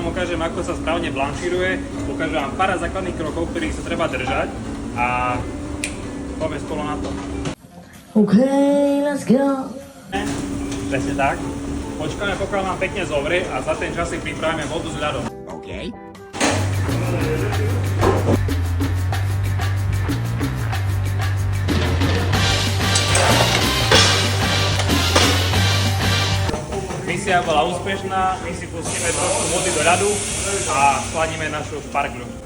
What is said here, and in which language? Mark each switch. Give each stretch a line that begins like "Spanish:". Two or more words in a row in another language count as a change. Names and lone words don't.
Slovak: ukážem, ako sa správne blanšíruje, ukážem vám pár základných krokov, ktorých sa treba držať a poďme spolu na to.
English: OK, let's go.
Slovak: Presne tak. Počkáme, pokiaľ nám pekne zovrie a za ten čas si pripravíme vodu s ľadom. OK. Misia bola úspešná, my si pustíme trošku vody do ľadu a schladíme našu špargľu.